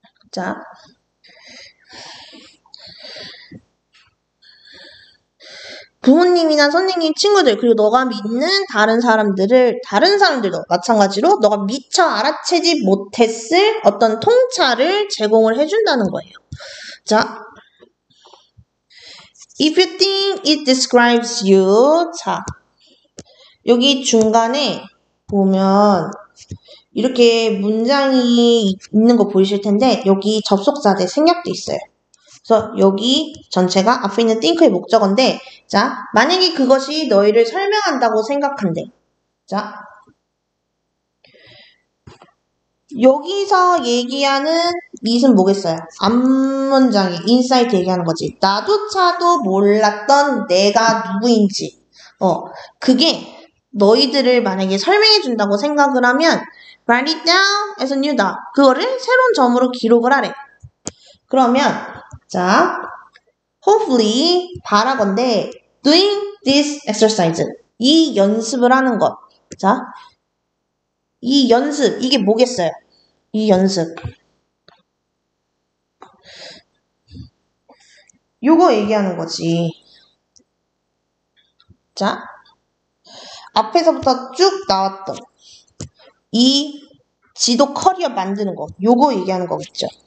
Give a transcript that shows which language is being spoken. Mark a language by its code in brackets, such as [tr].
[ko] 자, 부모님이나 선생님, 친구들, 그리고 너가 믿는 다른 사람들도 마찬가지로 너가 미처 알아채지 못했을 어떤 통찰을 제공을 해준다는 거예요. [en] 자, if you think it describes you. [ko] 자, 여기 중간에 보면 이렇게 문장이 있는 거 보이실 텐데 여기 접속사대 생략돼 있어요. 그래서 여기 전체가 앞에 있는 think의 목적어인데 자, 만약에 그것이 너희를 설명한다고 생각한대. 자, 여기서 얘기하는 it은 뭐겠어요? 앞문장에 insight 얘기하는 거지. 나도차도 몰랐던 내가 누구인지. 그게 너희들을 만약에 설명해 준다고 생각을 하면 [en] write it down as a new dot. [ko] 그거를 새로운 점으로 기록을 하래. 그러면 자, [en] hopefully [ko] 바라건대 [en] doing this exercise. [ko] 이 연습을 하는 것. 자, 이 연습 이게 뭐겠어요? 이 연습. 요거 얘기하는 거지. 자, 앞에서부터 쭉 나왔던 이 지도 커리어 만드는 거. 요거 얘기하는 거겠죠.